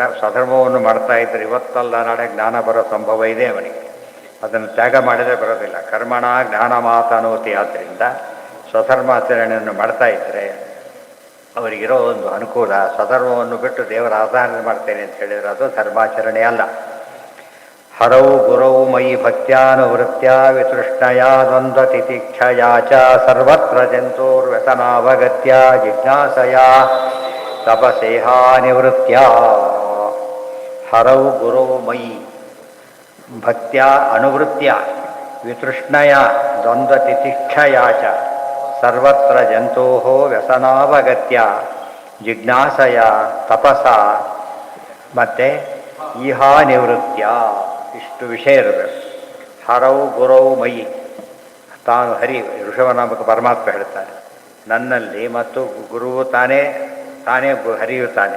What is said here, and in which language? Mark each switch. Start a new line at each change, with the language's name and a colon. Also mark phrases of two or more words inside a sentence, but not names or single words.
Kannada: ಸ್ವಧರ್ಮವನ್ನು ಮಾಡ್ತಾ ಇದ್ದರೆ ಇವತ್ತಲ್ಲ ನಾಳೆ ಜ್ಞಾನ ಬರೋ ಸಂಭವ ಇದೆ ಅವನಿಗೆ. ಅದನ್ನು ತ್ಯಾಗ ಮಾಡಿದರೆ ಬರೋದಿಲ್ಲ.
Sanskrit: ಕರ್ಮಣ ಜ್ಞಾನ ಮಾತನೋತಿ.
Kannada: ಆದ್ದರಿಂದ ಸ್ವಧರ್ಮಾಚರಣೆಯನ್ನು ಮಾಡ್ತಾ ಇದ್ದರೆ ಅವರಿಗಿರೋ ಒಂದು ಅನುಕೂಲ. ಸ್ವಧರ್ಮವನ್ನು ಬಿಟ್ಟು ದೇವರ ಆರಾಧನೆ ಮಾಡ್ತೇನೆ ಅಂತ ಹೇಳಿದರೆ ಅದು ಧರ್ಮಾಚರಣೆ ಅಲ್ಲ.
Sanskrit: ಹರೌ ಗುರೌ ಮಯಿ ಭಕ್ತ್ಯಾನುವೃತ್ಯ ವಿತೃಷ್ಣಯ ದ್ವಂದ್ವ ತಿತಿಕ್ಷಯ ಚ ಸರ್ವತ್ರ ಜಂತೋರ್ವ್ಯಸನಾವಗತ್ಯ ಜಿಜ್ಞಾಸಯ ತಪಸೇಹಾ ನಿವೃತ್ಯ. ಹರೌ ಗುರೌ ಮಯಿ ಭಕ್ತ್ಯ ಅನುವೃತ್ಯ ವಿತೃಷ್ಣಯ ದ್ವಂದ್ವ ತಿತಿಕ್ಷಯ ಚ ಸರ್ವತ್ರ ಜಂತೋ ವ್ಯಸನಾವಗತ್ಯ ಜಿಜ್ಞಾಸಯ ತಪಸ ಮತ್ತು ಈಹಾ ನಿವೃತ್ಯ.
Kannada: ಇಷ್ಟು ವಿಷಯ ಇರಬೇಕು.
Sanskrit: ಹರೌ ಗುರೌ ಮಯಿ,
Kannada: ತಾನು ಹರಿ ಋಷಭನಾಮಕ ಪರಮಾತ್ಮ ಹೇಳ್ತಾನೆ, ನನ್ನಲ್ಲಿ ಮತ್ತು ಗುರುವು ತಾನೇ ಹರಿಯು ತಾನೆ.